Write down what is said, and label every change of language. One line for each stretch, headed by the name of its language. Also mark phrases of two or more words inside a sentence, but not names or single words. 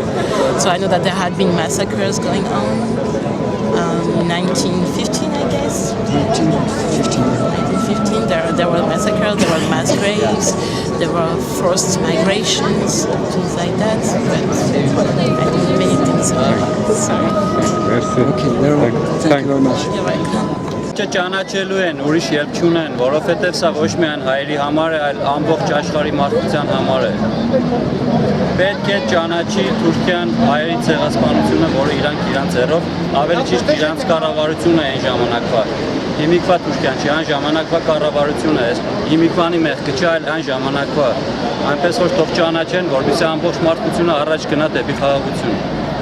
English: So I know that there had been massacres going on in 1915, I guess. 1915. There were massacres, there were mass graves, there were forced migrations, things like that. But I don't know many things about it. Sorry. Merci. Okay, very well. Thank you very much. You're welcome.
Armenian: Ճանաչելու են, ուրիշ ելք չունեն, որովհետև սա ոչ միայն հայերի համար է, այլ ամբողջ աշխարհի մարդկության համար է։ Պետք է ճանաչի Թուրքիան հայերի ցեղասպանությունը, որը իրանք ձեռով, ավելի ճիշտ իրանք կառավարությունը այն ժամանակվա։ Հիմիկվա Թուրքիան չի, այն ժամանակվա կառավարությունը է, հիմիկվանի մեղքը չի, այլ այն ժամանակվա։ Այնպես որ թող ճանաչեն, որպեսզի ամբողջ մարդկությունը առաջ գնա դեպի խաղաղություն։